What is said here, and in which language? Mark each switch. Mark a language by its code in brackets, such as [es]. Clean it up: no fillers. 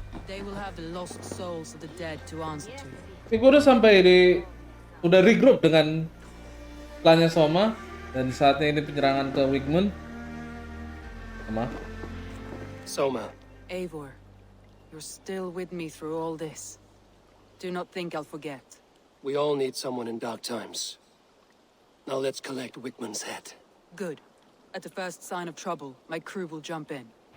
[en] They will have the lost souls of the dead to answer to. [id] Gue udah sampai udah regroup dengan klannya Soma dan saatnya ini penyerangan ke Wigmund. [en] Soma. Eivor, you're still with me through all this. Do not think I'll forget. We all need someone in dark times. Now let's collect Wickman's head. Good. At the first sign of trouble, my crew will jump in.